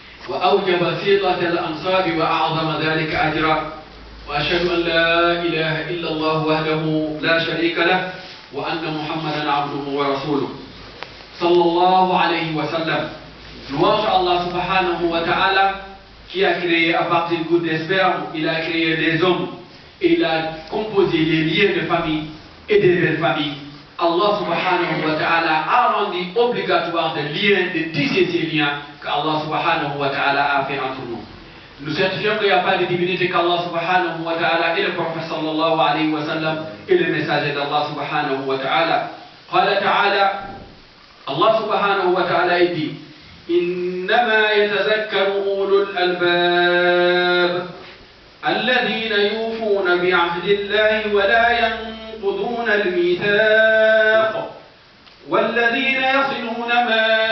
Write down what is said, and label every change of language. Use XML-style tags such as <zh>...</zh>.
<ar>وأوجب صلة الأنصاب وأعظم ذلك أجرا وأشهد أن لا إله إلا الله وحده لا شريك له وأن محمدا عبده ورسوله صلى الله عليه وسلم.</ar> <fr>Louange à Allah subhanahu wa ta'ala qui a créé à partir de gouttes de sperme, il a créé des hommes et il a composé les liens de famille et des belles familles. Allah subhanahu wa ta'ala a rendu obligatoire de tisser ces liens qu'Allah subhanahu wa ta'ala a fait entre nous. Nous certifions qu'il n'y a pas de divinité qu'Allah subhanahu wa ta'ala et le prophète sallallahu alayhi wa sallam et le messager d'Allah subhanahu wa ta'ala. Qala ta'ala, Allah subhanahu wa ta'ala dit</fr> <ar>إنما يتذكر أولو الألباب الذين يوفون بعهد الله ولا ينقضون الميثاق والذين يصلون ما</ar>